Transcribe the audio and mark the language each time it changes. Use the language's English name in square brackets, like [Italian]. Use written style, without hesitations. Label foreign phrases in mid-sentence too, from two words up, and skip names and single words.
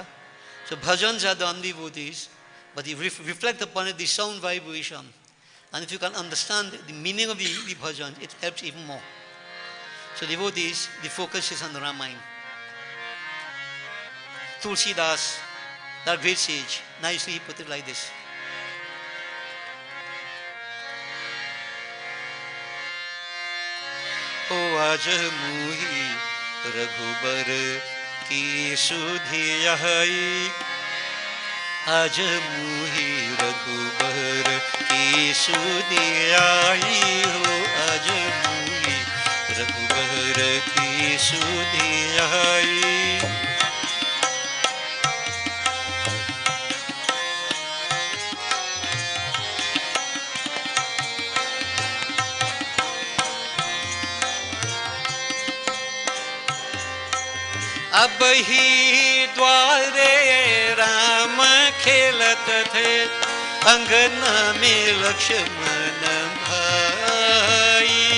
[English] So bhajans are done, devotees, but you reflect upon it, the sound vibration. And if you can understand the meaning of the bhajan, it helps even more. So devotees, the focus is on the Ramayana. Tulsidas, that great sage, nicely he put it like this. [Awadhi] ओ आज मुहि रघुबर की सुधियाई, आज मुहि रघुबर की सुधियाई, हो आज मुहि रघुबर की सुधियाई. अब ही द्वारे राम खेलत थे, अंगना में लक्ष्मण भाई।